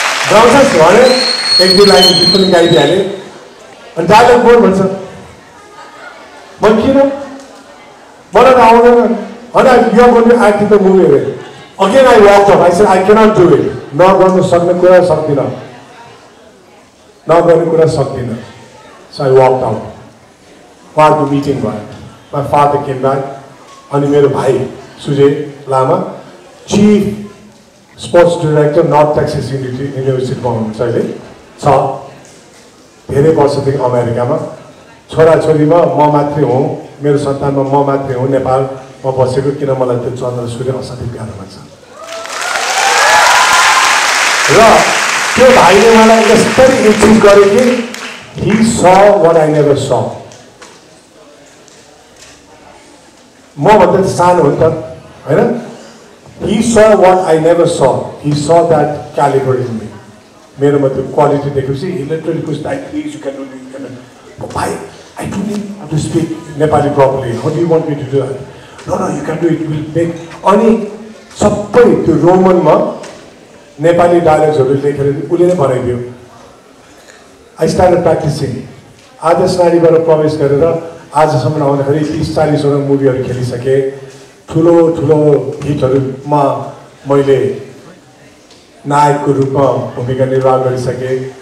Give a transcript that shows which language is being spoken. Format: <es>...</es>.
<ne>गाउँछस् भने 1-2 लाइन गीत पनि गाइदिइहालेँ। अनि डायलग बोल भन्छ, म किन मलाई आउँदैन</ne> <en>and you're going to act in the movie. Again I walked up. I said, I cannot do it.</en> <ne>नगर्नु सक्ने कुरा सक्दिनँ. नगर्ने कुरा सक्दिनँ.</ne> <en>So I walked out.</en> <ne>उहाँको मिटिङ भयो.</ne> <en>My father came back.</en> <ne>अनि मेरो भाइ सुजय लामा chief sports director north Texas युनिभर्सिटीमा हुनुहुन्छ अहिले छ. धेरै वर्षदेखि अमेरिकामा. छोराछोरीमा म मात्रै हुँ, मेरो सन्तानमा म मात्रै हुँ नेपालमा बसेको, किन मलाई त्यो चन्द्र सूर्य असाध्यै प्यारो लाग्छ. र त्यो भाइले मलाई यस्तरी इन्ट्रोड्युस गर्यो कि</ne> <en>he saw what I never saw.</en> <ne>म भन्दा सानो हो नि त हैन.</ne> <en>He saw what I never saw. He saw that caliber in me.</en> <ne>मेरोमा त्यो क्वालिटी देखेपछि</ne> <en>he literally pushed like please you can do it. Oh, why? I don't need to speak Nepali properly. How do you want me to do that? No, you can do it. We'll make.</en> <ne>अनि सबै त्यो रोमनमा नेपाली डायलग्सहरु लेखेर उले नै बनाइदियो.</ne> <en>I started practicing.</en> <ne>आदर्श नारीबाट प्रवेश गरेर आजसम्म आउँदाखेरि 30-40 वटा मुभीहरु खेलिसके. ठुलो ठुलो हिटहरुमा मैले नायकको रूपमा भूमिका निर्वाह गरिसके.</ne>